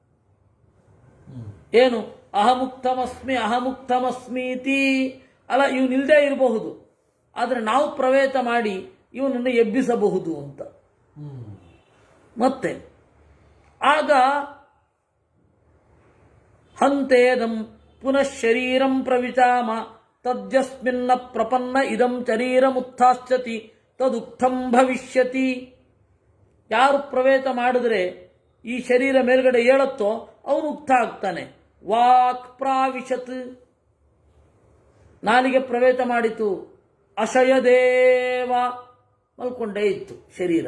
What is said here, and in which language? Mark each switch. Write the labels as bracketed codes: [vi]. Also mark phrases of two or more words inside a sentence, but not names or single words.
[sa] ಏನು ಅಹಮುಕ್ತಮಸ್ಮಿ ಅಹಮುಕ್ತಮಸ್ಮೀತಿ. [kn] ಅಲ್ಲ, ಇವನಿಲ್ಲದೆ ಇರಬಹುದು, ಆದರೆ ನಾವು ಪ್ರವೇಶ ಮಾಡಿ ಇವನನ್ನು ಎಬ್ಬಿಸಬಹುದು ಅಂತ. ಮತ್ತೆ ಆಗ [sa] ಹಂತೇದಂ ಪುನಃ ಶರೀರಂ ಪ್ರವಿಚಾಮ ತದ್ಯಸ್ಮಿನ್ನ ಪ್ರಪನ್ನ ಇದಂ ಶರೀರಮುತ್ಥಾಶ್ಚತಿ ತದುಕ್ತಂ ಭವಿಷ್ಯತಿ. [kn] ಯಾರು ಪ್ರವೇಶ ಮಾಡಿದ್ರೆ ಈ ಶರೀರ ಮೇಲ್ಗಡೆ ಏಳತ್ತೋ ಅವನು ಉಕ್ತ ಆಗ್ತಾನೆ. [sa] ವಾಕ್ ಪ್ರಾವಿಶತ್, [kn] ನಾಲಿಗೆ ಪ್ರವೇಶ ಮಾಡಿತು. ಅಶಯದೇವ, ಮಲ್ಕೊಂಡೇ ಇತ್ತು ಶರೀರ.